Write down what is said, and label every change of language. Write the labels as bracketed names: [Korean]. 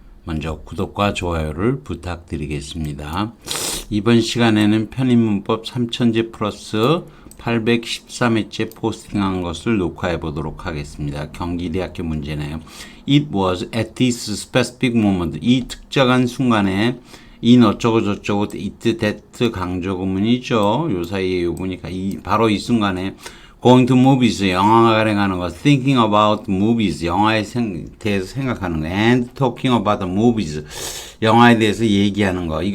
[Korean] 먼저 구독과 좋아요를 부탁드리겠습니다. 이번 시간에는 편입문법 3000제 플러스 813회째 포스팅한 것을 녹화해 보도록 하겠습니다. 경기대학교 문제네요. [English] It was at this specific moment. [Korean] 이 특정한 순간에 in 어쩌고 저쩌고 it, that 강조구문이죠. 요 사이에 요 보니까 바로 이 순간에 [English] going to movies, [Korean] 영화관에 가는 거, [English] thinking about movies, [Korean] 영화에 대해서 생각하는 거, [English] and talking about the movies, [Korean] 영화에 대해서 얘기하는 거.